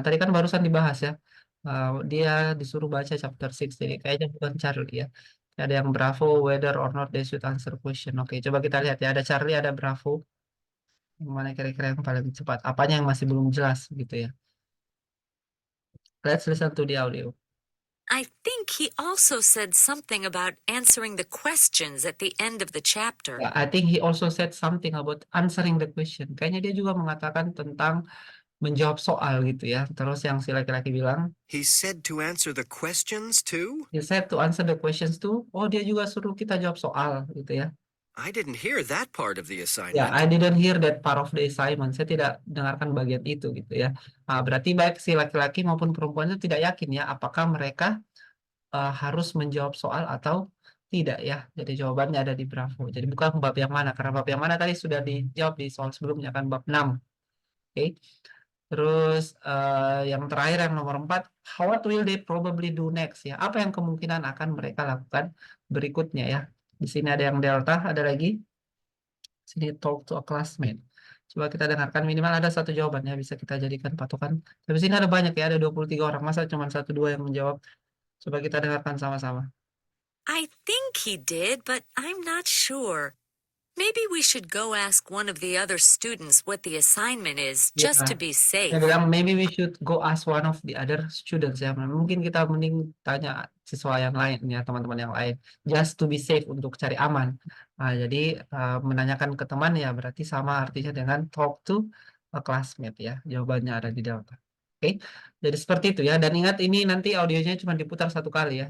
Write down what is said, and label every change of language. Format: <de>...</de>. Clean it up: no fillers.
<id>Tadi kan barusan dibahas ya. Dia disuruh baca chapter 6, jadi kayaknya bukan Charlie ya. Ada yang Bravo,</id> <en>whether or not they should answer question.</en> <id>Oke, coba kita lihat ya. Ada Charlie, ada Bravo. Yang mana kira-kira yang paling cepat? Apanya yang masih belum jelas gitu ya.</id> <en>Let's listen to the audio. I think he also said something about answering the questions at the end of the chapter. I think he also said something about answering the question.</en> <id>Kayaknya dia juga mengatakan tentang menjawab soal gitu ya. Terus yang si laki-laki bilang,</id> <en>He said to answer the questions too? he said to answer the questions too.</en> <id>Oh, dia juga suruh kita jawab soal gitu ya.</id> <en>I didn't hear that part of the</en> <id>Ya,</id> <en>assignment. I didn't hear that part of the assignment.</en> <id>Saya tidak dengarkan bagian itu gitu ya. Nah, berarti baik si laki-laki maupun perempuan itu tidak yakin ya apakah mereka harus menjawab soal atau tidak ya. Jadi jawabannya ada di Bravo. Jadi bukan bab yang mana, karena bab yang mana tadi sudah dijawab di soal sebelumnya kan bab 6. Oke. Terus yang terakhir yang nomor 4,</id> <en>what will they probably do next</en> <id>ya? Apa yang kemungkinan akan mereka lakukan berikutnya ya? Di sini ada yang delta, ada lagi.</id> <en>Sini talk to a classmate.</en> <id>Coba kita dengarkan, minimal ada satu jawabannya bisa kita jadikan patokan. Tapi sini ada banyak ya, ada 23 orang. Masa cuma 1-2 yang menjawab? Coba kita dengarkan sama-sama.</id> <en>I think he did, but I'm not sure. Maybe we should go ask one of the other students what the assignment is, just to</en> <id>Ya,</id> <en>be safe.</en> <id>saya bilang</id> <en>maybe we should go ask one of the other students ya.</en> <id>Mungkin kita mending tanya siswa yang lain ya, teman-teman yang lain.</id> <en>Just to be safe,</en> <id>untuk cari aman. Nah, jadi menanyakan ke teman ya berarti sama artinya dengan</id> <en>talk to a classmate</en> <id>ya. Jawabannya ada di delta. Oke, jadi seperti itu ya. Dan ingat ini nanti audionya cuma diputar 1 kali ya.</id>